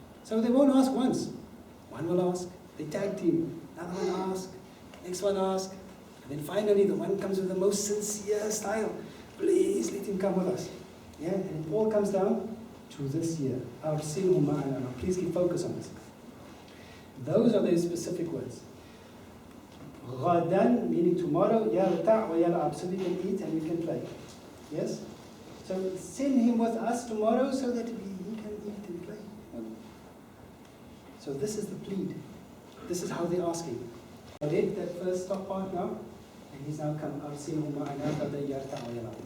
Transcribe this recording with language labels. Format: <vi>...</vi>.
<en>So they won't ask once. One will ask, they tag team, another one ask, next one ask, and then finally the one comes with the most sincere style. Please let him come with us. Yeah, and it all comes down to this year.</en> <ar>أَرْسِلْهُ مَعَنَا.</ar> <en>Now please keep focus on this. Those are the specific words.</en> <ar>غَدًا</ar> <en>meaning tomorrow,</en> <ar>يَرْتَعْ وَيَلْعَبْ.</ar> <en>So we can eat and we can play. Yes? So send him with us tomorrow so that he can eat and play. So this is the plead. This is how they're asking. I read that first top part now, and he's now come.</en> <ar>أَرْسِلْهُ مَعَنَا غَدًا يَرْتَعْ وَيَلْعَبْ.</ar>